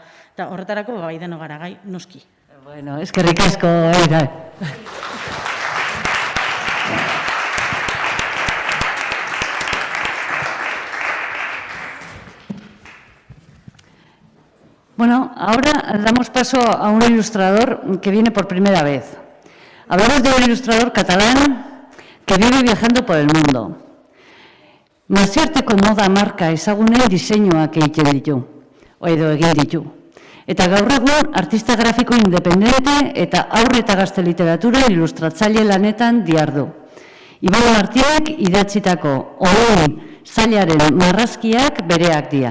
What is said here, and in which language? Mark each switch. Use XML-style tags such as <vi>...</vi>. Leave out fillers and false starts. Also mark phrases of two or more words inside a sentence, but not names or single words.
<eu>Eta horretarako gai deno gara, gai noski. Bueno, eskerrik asko, Eira.</eu> <es>Bueno, ahora damos paso a un ilustrador que viene por primera vez. Hablamos de un ilustrador catalán que vive viajando por el mundo.</es> <eu>Nazioarteko moda marka ezagunen diseinuak egiten ditu, edo egin ditu. Eta gaur egun artista grafiko independente eta haur eta gazte literatura ilustratzaile lanetan dihardu. Ibon Martinek idatzitako Oin zailaren marrazkiak bereak dira.</eu>